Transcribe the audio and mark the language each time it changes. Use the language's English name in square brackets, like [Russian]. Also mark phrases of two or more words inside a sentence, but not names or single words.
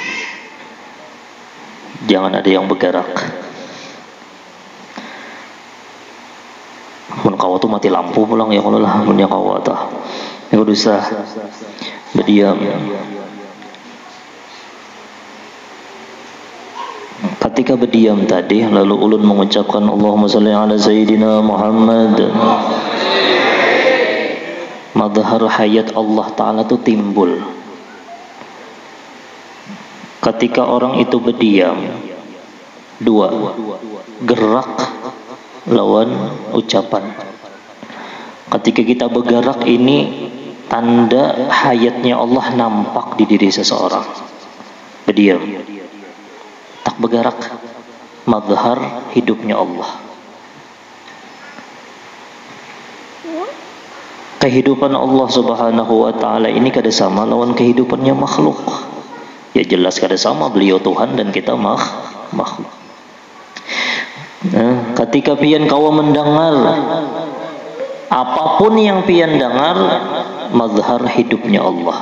[Banjar] Jangan ada yang bergerak. Mun kawa tuh mati lampu pulang ya kalau lah punya kawa tah. [Indonesian] Ya udah usah. Berdiam. Ketika berdiam tadi, lalu ulun mengucapkan [Arabic] Allahumma salli ala Sayyidina Muhammad, [Indonesian] madhar hayat Allah Ta'ala itu timbul. Ketika orang itu berdiam, dua, gerak lawan ucapan. Ketika kita bergerak ini tanda hayatnya Allah nampak di diri seseorang. Berdiam, tak bergerak, mazhar hidupnya Allah. [Banjar] Kehidupan Allah [Arabic] Subhanahu wa Ta'ala [Banjar] ini kada sama lawan kehidupannya makhluk. Ya jelas kada sama, beliau Tuhan dan kita makhluk. Nah, ketika pian kawa mendengar apapun yang pian dengar, mazhar hidupnya Allah.